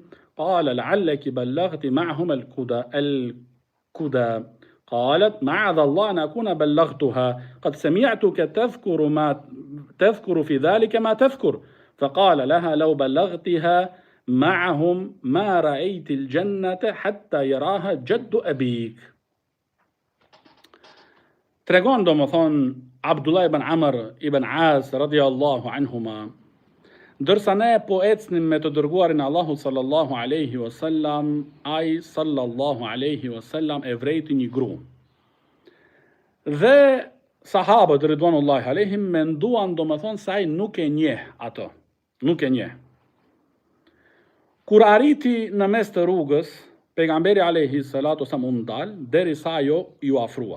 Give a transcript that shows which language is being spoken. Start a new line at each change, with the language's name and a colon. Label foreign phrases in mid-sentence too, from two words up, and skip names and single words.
Arabic: قال لعلك بلغت معهم الكدى. قالت معاذ الله أن أكون بلغتها قد سمعتك تذكر في ذلك ما تذكر. فقال لها لو بلغتها معهم ما رأيت الجنة حتى يراها جد أبيك.
Albanian: Tregon do më thonë Abdullah ibn Amr ibn As
Arabic: رضي الله عنهما,
Albanian: dërsa ne po ecnim me të dërguarin Allahu
Arabic: صلى الله عليه وسلم,
Albanian: ai
Arabic: صلى الله عليه وسلم
Albanian: e vrejti një gru. Dhe sahabët
Arabic: رضوان الله عليهم
Albanian: menduan do më thonë se ai nuk e njeh ato, nuk e njeh. Kur arriti në mes të rrugës, pejgamberi
Arabic: عليه الصلاة والسلام
Albanian: u ndal derisa ajo ju afrua.